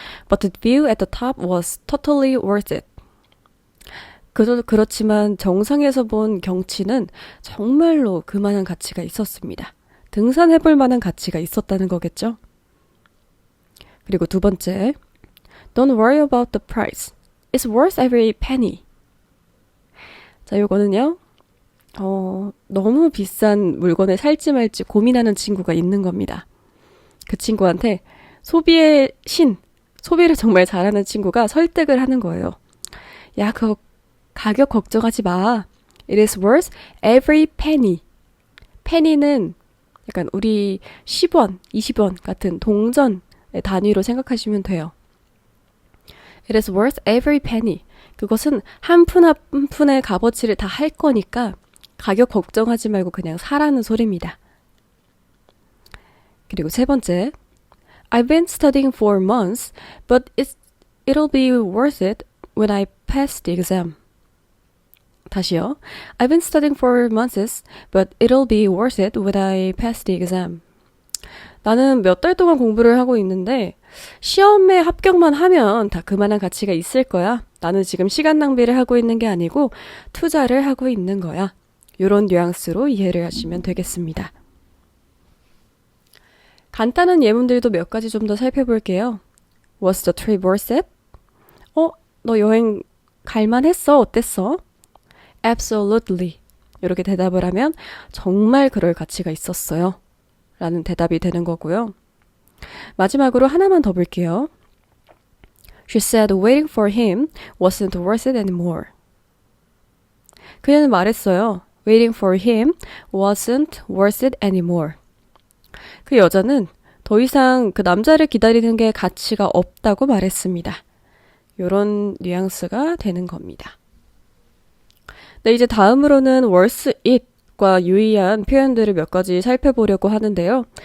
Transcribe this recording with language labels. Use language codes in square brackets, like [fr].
[en] But the view at the top was totally worth it. [ko] 그렇지만 정상에서 본 경치는 정말로 그만한 가치가 있었습니다. 등산해볼 만한 가치가 있었다는 거겠죠? 그리고 두 번째, [en] Don't worry about the price. It's worth every penny. [ko] 자, 요거는요, 너무 비싼 물건을 살지 말지 고민하는 친구가 있는 겁니다. 그 친구한테 소비의 신, 소비를 정말 잘하는 친구가 설득을 하는 거예요. 야, 그거 가격 걱정하지 마. [en] It is worth every penny. [ko] penny는 약간 우리 10원, 20원 같은 동전의 단위로 생각하시면 돼요. [en] It is worth every penny. [ko] 그것은 한 푼 한 푼의 값어치를 다 할 거니까 가격 걱정하지 말고 그냥 사라는 소리입니다. 그리고 세 번째, [en] I've been studying for months, but it'll be worth it when I pass the exam. [ko] 다시요. [en] I've been studying for months, but it'll be worth it when I pass the exam. [ko] 나는 몇 달 동안 공부를 하고 있는데 시험에 합격만 하면 다 그만한 가치가 있을 거야. 나는 지금 시간 낭비를 하고 있는 게 아니고 투자를 하고 있는 거야. 이런 뉘앙스로 이해를 하시면 되겠습니다. 간단한 예문들도 몇 가지 좀 더 살펴볼게요. [en] Was the trip worth it? [ko] 너 여행 갈만했어? 어땠어? [en] Absolutely. [ko] 이렇게 대답을 하면 정말 그럴 가치가 있었어요. 라는 대답이 되는 거고요. 마지막으로 하나만 더 볼게요. [en] She said waiting for him wasn't worth it anymore. [ko] 그녀는 말했어요. [en] Waiting for him wasn't worth it anymore. [ko] 그 여자는 더 이상 그 남자를 기다리는 게 가치가 없다고 말했습니다. 이런 뉘앙스가 되는 겁니다. 네, 이제 다음으로는 worth it과 유의한 표현들을 몇 가지 살펴보려고 하는데요.